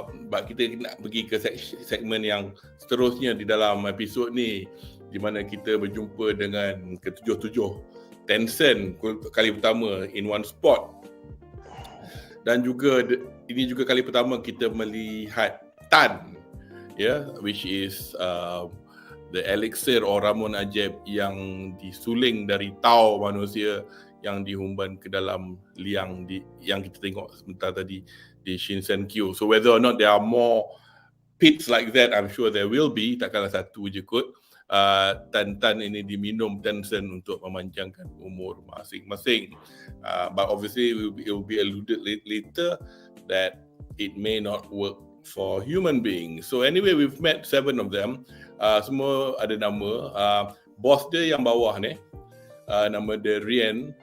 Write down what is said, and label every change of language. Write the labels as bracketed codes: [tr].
[ms] Kita nak pergi ke segmen yang seterusnya di dalam episod ni, di mana kita berjumpa dengan ke-7 Tencent kali pertama [en] in one spot, [ms] dan juga ini juga kali pertama kita melihat Tan, [en] which is the elixir or [ms] ramuan ajaib yang disuling dari tau manusia yang dihumban ke dalam liang yang kita tengok sebentar tadi di Shinsenkyo. [en] So whether or not there are more pits like that, I'm sure there will be. [ms] Takkanlah satu je kot. Tan ini diminum Tencent untuk memanjangkan umur masing-masing. [en] But obviously it will be alluded later that it may not work for human beings. So anyway, we've met 7 of them. [ms] Semua ada nama. Boss dia yang bawah ni, nama dia Rian.